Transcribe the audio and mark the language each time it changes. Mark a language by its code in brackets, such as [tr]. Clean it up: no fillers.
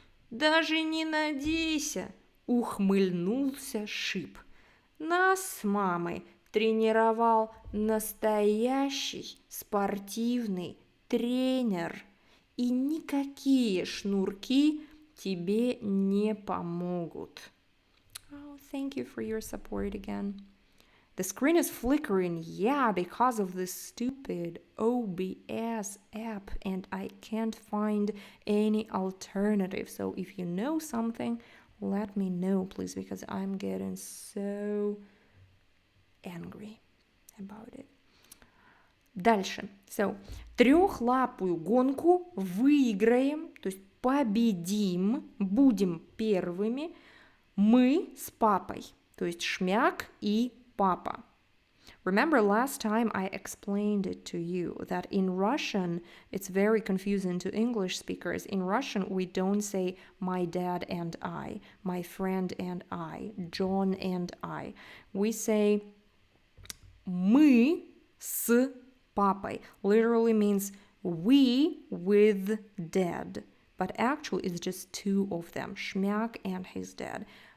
[ru] Даже не надейся, ухмыльнулся Шип. Нас с мамой тренировал настоящий спортивный тренер. И никакие шнурки тебе не помогут. [en] Oh, thank you for your support again. The screen is flickering, yeah, because of this stupid OBS app, and I can't find any alternative. So if you know something, let me know, please, because I'm getting so angry about it. [ru] Дальше. So, трехлапую гонку выиграем, то есть победим, будем первыми мы с папой, то есть Шмяк и папа. [en] Remember last time I explained it to you that in Russian it's very confusing to English speakers. In Russian we don't say my dad and I, my friend and I, John and I. We say [ru] мы с папой. [en] Literally means we with dad. But actually it's just two of them, Shmyak and his dad.